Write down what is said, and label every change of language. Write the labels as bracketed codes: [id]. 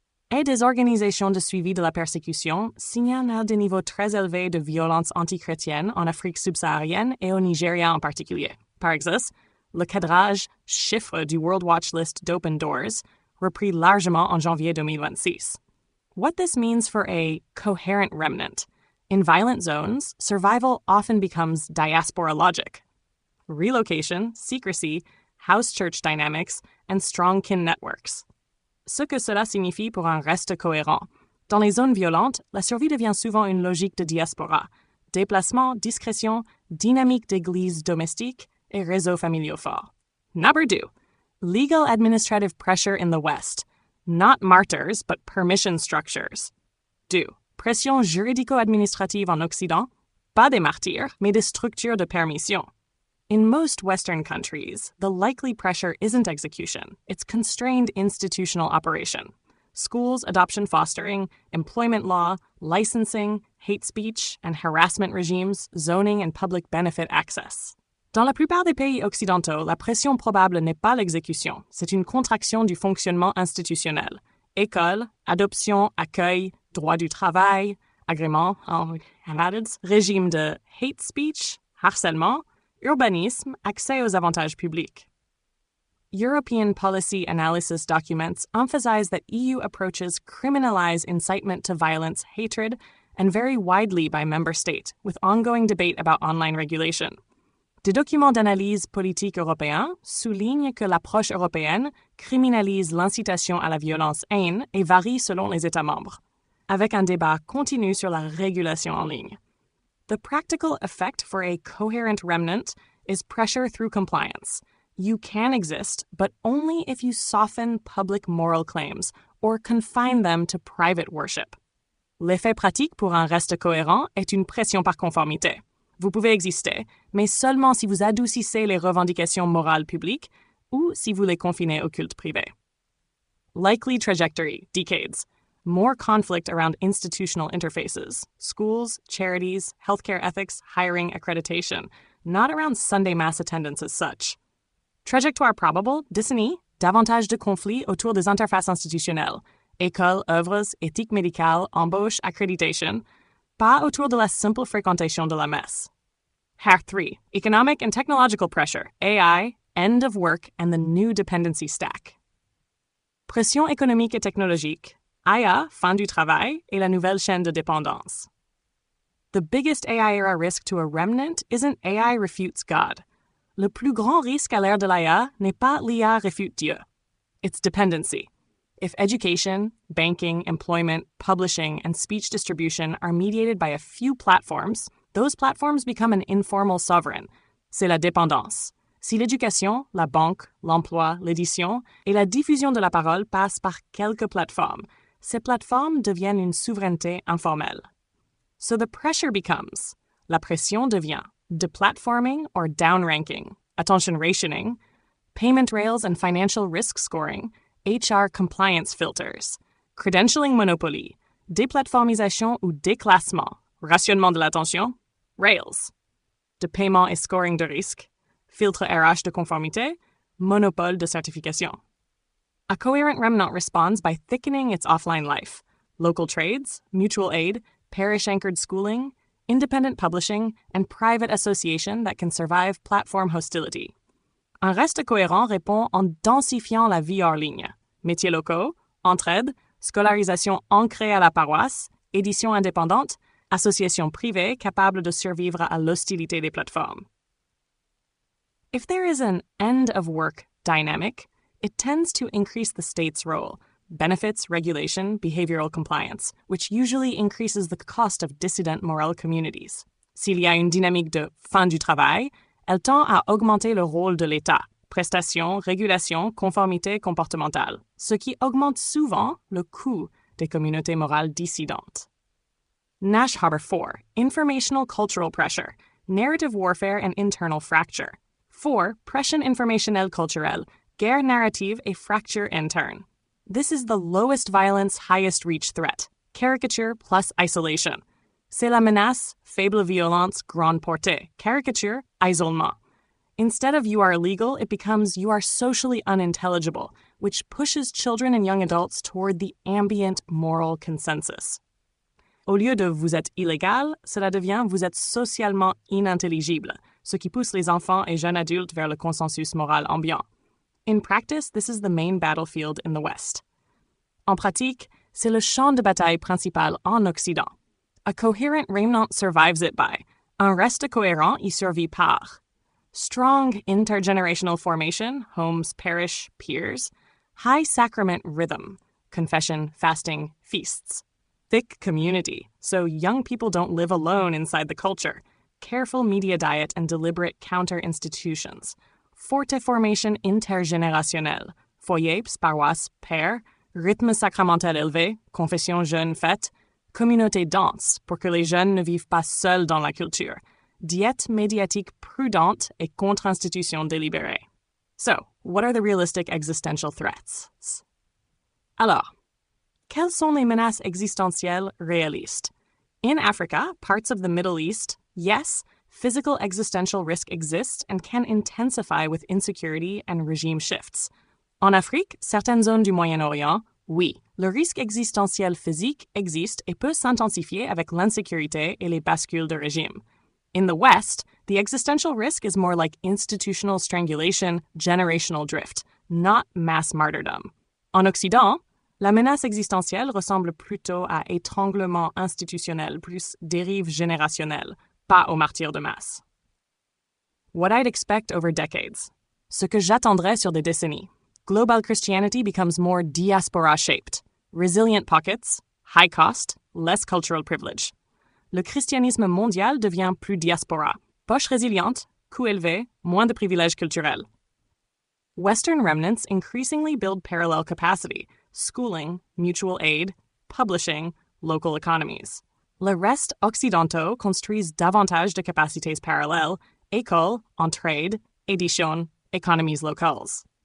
[fr] Et des organisations de suivi de la persécution signalent des niveaux très élevés de violence antichrétienne en Afrique subsaharienne et au Nigeria en particulier. Par exemple, le cadrage chiffre du World Watch List d'Open Doors repris largement en janvier 2026. [en] What this means for a coherent remnant. In violent zones, survival often becomes diaspora logic. Relocation, secrecy, house church dynamics, and strong kin networks. [fr] Ce que cela signifie pour un reste cohérent. Dans les zones violentes, la survie devient souvent une logique de diaspora. Déplacement, discrétion, dynamique d'église domestique et réseaux familiaux forts. [en] Number 2. Legal administrative pressure in the West. Not martyrs, but permission structures. 2. [fr] Pression juridico-administrative en Occident. Pas des martyrs, mais des structures de permission. [en] In most Western countries, the likely pressure isn't execution. It's constrained institutional operation. Schools, adoption fostering, employment law, licensing, hate speech, and harassment regimes, zoning, and public benefit access. [fr] Dans la plupart des pays occidentaux, la pression probable n'est pas l'exécution, c'est une contraction du fonctionnement institutionnel. École, adoption, accueil, droit du travail, agrément, régime de hate speech, harcèlement, urbanisme, accès aux avantages publics. [en] European policy analysis documents emphasize that EU approaches criminalize incitement to violence, hatred, and vary widely by member state, with ongoing debate about online regulation. [fr] Des documents d'analyse politique européens soulignent que l'approche européenne criminalise l'incitation à la violence-haine et varie selon les États membres, avec un débat continu sur la régulation en ligne. [en] The practical effect for a coherent remnant is pressure through compliance. You can exist, but only if you soften public moral claims or confine them to private worship. [fr] L'effet pratique pour un reste cohérent est une pression par conformité. Vous pouvez exister, mais seulement si vous adoucissez les revendications morales publiques ou si vous les confinez au culte privé. [en] Likely trajectory, decades. More conflict around institutional interfaces, schools, charities, healthcare ethics, hiring, accreditation, not around Sunday mass attendance as such. [fr] Trajectoire probable, décennie, davantage de conflits autour des interfaces institutionnelles, écoles, œuvres, éthique médicale, embauche, accreditation, pas autour de la simple fréquentation de la messe. [en] Hack 3. Economic and technological pressure, AI, end of work, and the new dependency stack. [fr] Pression économique et technologique, IA, fin du travail, et la nouvelle chaîne de dépendance. [en] The biggest AI-era risk to a remnant isn't AI refutes God. [fr] Le plus grand risque à l'ère de l'IA n'est pas l'IA refute Dieu. [en] It's dependency. If education, banking, employment, publishing, and speech distribution are mediated by a few platforms, those platforms become an informal sovereign. [fr] C'est la dépendance. Si l'éducation, la banque, l'emploi, l'édition et la diffusion de la parole passent par quelques plateformes, ces plateformes deviennent une souveraineté informelle. [en] So the pressure becomes, [fr] la pression devient, [en] deplatforming or downranking, attention rationing, payment rails and financial risk scoring, HR compliance filters, credentialing monopoly, [fr] déplatformisation ou déclassement, rationnement de l'attention, rails, de paiement et scoring de risque, filtre RH de conformité, monopole de certification. [en] A coherent remnant responds by thickening its offline life, local trades, mutual aid, parish-anchored schooling, independent publishing, and private association that can survive platform hostility. [fr] Un reste cohérent répond en densifiant la vie hors ligne. Métiers locaux, entraide, scolarisation ancrée à la paroisse, édition indépendante, association privée capable de survivre à l'hostilité des plateformes. [en] If there is an end-of-work dynamic, it tends to increase the state's role, benefits, regulation, behavioral compliance, which usually increases the cost of dissident moral communities. [fr] S'il y a une dynamique de fin du travail, elle tend à augmenter le rôle de l'État, prestations, régulation, conformité comportementale, ce qui augmente souvent le coût des communautés morales dissidentes. [en] Nash Harbor 4. Informational cultural pressure, narrative warfare and internal fracture. 4. [fr] Pression informationnelle culturelle, guerre narrative et fracture interne. [en] This is the lowest violence, highest reach threat. Caricature plus isolation. [fr] C'est la menace, faible violence, grande portée. Caricature, isolement. [en] Instead of you are illegal, it becomes you are socially unintelligible, which pushes children and young adults toward the ambient moral consensus. [fr] Au lieu de vous êtes illégal, cela devient vous êtes socialement inintelligible, ce qui pousse les enfants et jeunes adultes vers le consensus moral ambiant. [en] In practice, this is the main battlefield in the West. [fr] En pratique, c'est le champ de bataille principal en Occident. [en] A coherent remnant survives it by. [fr] Un reste cohérent y survit par. [en] Strong intergenerational formation, homes, parish, peers. High sacrament rhythm, confession, fasting, feasts. Thick community, so young people don't live alone inside the culture. Careful media diet and deliberate counter-institutions. [fr] Forte formation intergénérationnelle, foyers, paroisses, pairs, rythme sacramentel élevé, confession jeune faite, communauté dense pour que les jeunes ne vivent pas seuls dans la culture, diète médiatique prudente et contre-institution délibérée. [en] So, what are the realistic existential threats? [fr] Alors, quelles sont les menaces existentielles réalistes? [en] In Africa, parts of the Middle East, yes, physical existential risk exists and can intensify with insecurity and regime shifts. [fr] En Afrique, certaines zones du Moyen-Orient, oui, le risque existentiel physique existe et peut s'intensifier avec l'insécurité et les bascules de régime. [en] In the West, the existential risk is more like institutional strangulation, generational drift, not mass martyrdom. [fr] En Occident, la menace existentielle ressemble plutôt à étranglement institutionnel plus dérive générationnelle, pas au martyr de masse. [en] What I'd expect over decades. [fr] Ce que j'attendrais sur des décennies. [en] Global Christianity becomes more diaspora-shaped. Resilient pockets, high cost, less cultural privilege. [fr] Le christianisme mondial devient plus diaspora. Poche résiliente, coût élevé, moins de privilèges culturels. [en] Western remnants increasingly build parallel capacity, schooling, mutual aid, publishing, local economies. [fr] Le reste occidentaux construisent davantage de capacités parallèles, écoles, entraide, édition, économies locales.